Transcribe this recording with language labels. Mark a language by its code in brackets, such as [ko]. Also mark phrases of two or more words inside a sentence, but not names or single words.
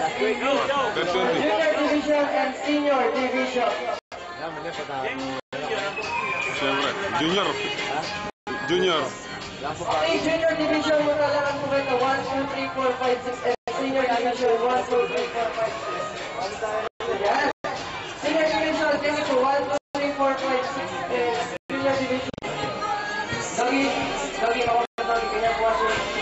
[en] Junior Division and Senior Division. [tl] Siyempre, Junior. Junior. Okay, Junior Division, magkalakan po kayo 1, 2, 3, 4, 5, 6, [en] and Senior Division [tl] 1, 2, 3, 4, 5, 6. Yan. Senior Division, [en] thank you. 1, 2, 3, 4, 5, 6, and Senior Division. [tl] Dagi, ako na dagi, kanya po ako.